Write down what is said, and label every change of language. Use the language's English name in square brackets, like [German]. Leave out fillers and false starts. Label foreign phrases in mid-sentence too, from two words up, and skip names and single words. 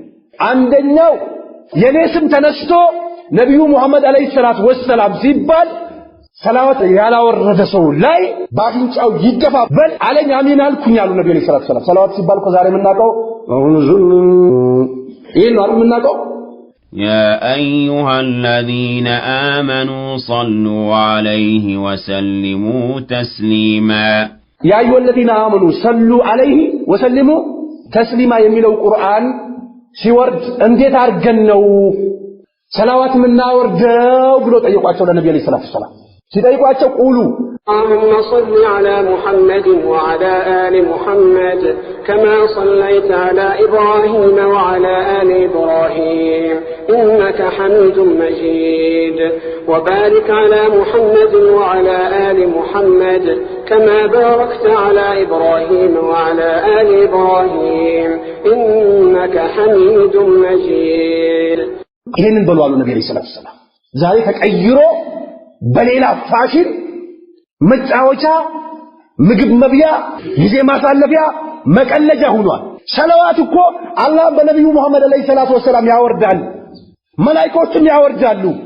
[Amharic] አንደኛው የኔ ስም ተነስቶ ነብዩ መሐመድ [Arabic] عليه الصلاة والسلام [Amharic] ሲባል ሰላዋት ያላወረደ ሰው ላይ ባፊንጫው ይደፋ በል አለኝ አሚን አልኩኛል ነብዩ [Arabic] عليه الصلاة والسلام [Amharic] ሰላዋት ሲባል ከዛሬ የምናውቀው ይሄን ነው የምናውቀው [Arabic] يا أيها الذين آمنوا صلوا عليه وسلموا تسليما يا أيها الذين آمنوا صلوا عليه وسلموا تسليما يميلو القرآن [Amharic] ሲወርድ እንዴት አርገን ነው ሰላዋት ምናወርደው ብሎ ጠየቋቸው ለነብዩ [Arabic] صلى الله عليه وسلم [Amharic] ሲጠይቋቸው ቁሉ [Arabic] اللهم صل على محمد وعلى آل محمد كما صليت على إبراهيم وعلى آل إبراهيم إنك حميد مجيد وبارك على محمد وعلى آل محمد كما باركت على إبراهيم وعلى آل إبراهيم إنك حميد مجيد [Amharic] ይሄንን በሉ አሉ ነብዩ [Arabic] صلى الله عليه وسلم [Amharic] ዛሬ ተቀይሮ በሌላ ፋሽን መጫወቻ ምግብ መብያ ጊዜ ማሳለፊያ መቀለጃ ሆኗል ሰላዋት እኮ አላህ በነብዩ መሐመድ [Arabic] عليه الصلاة والسلام [Amharic] ያወርዳል መላእክቶችም ያወርዳሉ